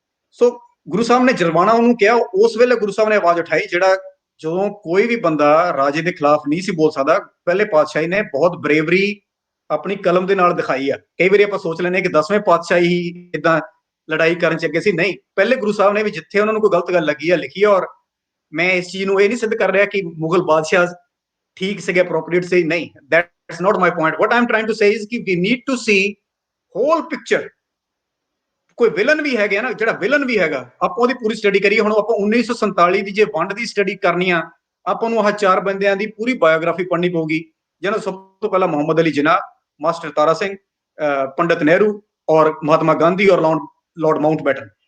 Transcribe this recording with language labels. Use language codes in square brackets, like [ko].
[pa] ਸੋ ਗੁਰੂ ਸਾਹਿਬ ਨੇ ਜਰਵਾਣਾ ਉਹਨੂੰ ਕਿਹਾ। ਉਸ ਵੇਲੇ ਗੁਰੂ ਸਾਹਿਬ ਨੇ ਆਵਾਜ਼ ਉਠਾਈ, ਜਿਹੜਾ ਜਦੋਂ ਕੋਈ ਵੀ ਬੰਦਾ ਰਾਜੇ ਦੇ ਖਿਲਾਫ ਨਹੀਂ ਸੀ ਬੋਲ ਸਕਦਾ, ਪਹਿਲੇ ਪਾਤਸ਼ਾਹੀ ਨੇ ਬਹੁਤ ਬਰੇਵਰੀ ਆਪਣੀ ਕਲਮ ਦੇ ਨਾਲ ਦਿਖਾਈ ਆ। ਕਈ ਵਾਰੀ ਆਪਾਂ ਸੋਚ ਲੈਂਦੇ ਕਿ 10ਵੇਂ ਪਾਤਸ਼ਾਹੀ ਹੀ ਇਦਾਂ ਲੜਾਈ ਕਰਨ ਚ ਅੱਗੇ ਸੀ, ਨਹੀਂ, ਪਹਿਲੇ ਗੁਰੂ ਸਾਹਿਬ ਨੇ ਵੀ ਜਿੱਥੇ ਉਹਨਾਂ ਨੂੰ ਕੋਈ ਗਲਤ ਗੱਲ ਲੱਗੀ ਆ ਲਿਖੀ ਆ। ਔਰ ਮੈਂ ਇਸ ਚੀਜ਼ ਨੂੰ ਇਹ ਨਹੀਂ ਸਿੱਧ ਕਰ ਰਿਹਾ ਕਿ ਮੁਗਲ ਬਾਦਸ਼ਾਹ ਠੀਕ ਸੀਗੇ, ਅਪਰੋਪਰੀਏਟ ਸੀ, ਨਹੀਂ, [en] that's not my point. What I'm trying to say is ਕਿ we need to see whole picture। [pa] ਕੋਈ ਵਿਲਨ ਵੀ ਹੈਗਾ ਨਾ, ਜਿਹੜਾ ਵਿਲਨ ਵੀ ਹੈਗਾ ਆਪਾਂ ਉਹਦੀ ਪੂਰੀ ਸਟੱਡੀ ਕਰੀਏ। ਹੁਣ ਆਪਾਂ 1947 ਦੀ ਜੇ ਵੰਡ ਦੀ ਸਟੱਡੀ ਕਰਨੀ ਆ, ਆਪਾਂ ਨੂੰ ਆਹ ਚਾਰ ਬੰਦਿਆਂ ਦੀ ਪੂਰੀ ਬਾਇਓਗ੍ਰਾਫੀ ਪੜ੍ਹਨੀ ਪਊਗੀ, ਜਿਹਨਾਂ ਸਭ ਤੋਂ ਪਹਿਲਾਂ ਮੁਹੰਮਦ ਅਲੀ ਜਿਨਾਹ, ਮਾਸਟਰ ਤਾਰਾ ਸਿੰਘ, ਪੰਡਿਤ ਨਹਿਰੂ ਔਰ ਮਹਾਤਮਾ ਗਾਂਧੀ ਔਰ ਲਾਰਡ ਮਾਊਂਟਬੈਟਨ।